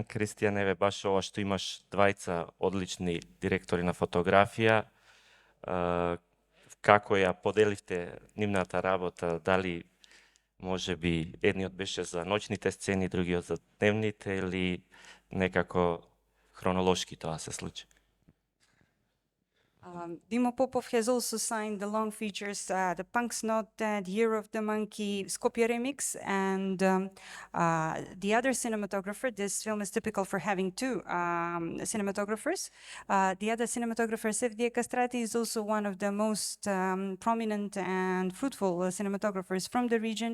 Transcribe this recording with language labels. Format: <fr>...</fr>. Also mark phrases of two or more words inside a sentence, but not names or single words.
<mk>Кристијан, еве баш ова што имаш двајца одлични директори на фотографија, како ја поделивте нивната работа, дали може би едниот беше за ноќните сцени, другиот за дневните, или некако хронолошки тоа се случи?</mk> <en>Dimo Popov has also signed the long features, The Punk's Not Dead, Year of the Monkey, Skopje Remix, and the other cinematographer. This film is typical for having two cinematographers. The other cinematographer, Sevdija Kastrati, is also one of the most prominent and fruitful cinematographers from the region.</en>